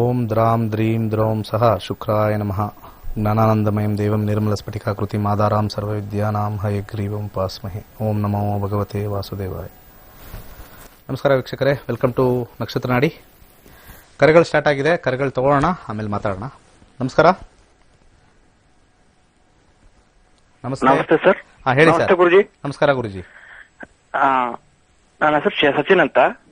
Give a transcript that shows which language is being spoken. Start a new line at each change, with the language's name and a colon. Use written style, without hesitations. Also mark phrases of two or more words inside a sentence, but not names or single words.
Sanskrit: द्रां द्रीं द्रौं सह शुक्राय नमः ज्ञानानन्दमयं देवं निर्मलस्फटिकाकृतिम् आधारां सर्वविद्यानां हयग्रीवं उपास्महे ओं नमो भगवते वासुदेवाय।
Kannada: ನಮಸ್ಕಾರ ವೀಕ್ಷಕರೇ,
English: welcome to
Kannada: ನಕ್ಷತ್ರ ನಾಡಿ. ಕರೆಗಳು ಸ್ಟಾರ್ಟ್ ಆಗಿದೆ, ಕರೆಗಳು ತಗೊಳ್ಳೋಣ, ಆಮೇಲೆ ಮಾತಾಡೋಣ. ನಮಸ್ಕಾರ. ನಮಸ್ತೆ ಸರ್. ಹೇಳಿ ಸರ್. ಗುರುಜಿ. ನಮಸ್ಕಾರ ಗುರುಜಿ. ನನ್ನ ಹೆಸರು ಸಚಿನ್ ಅಂತ.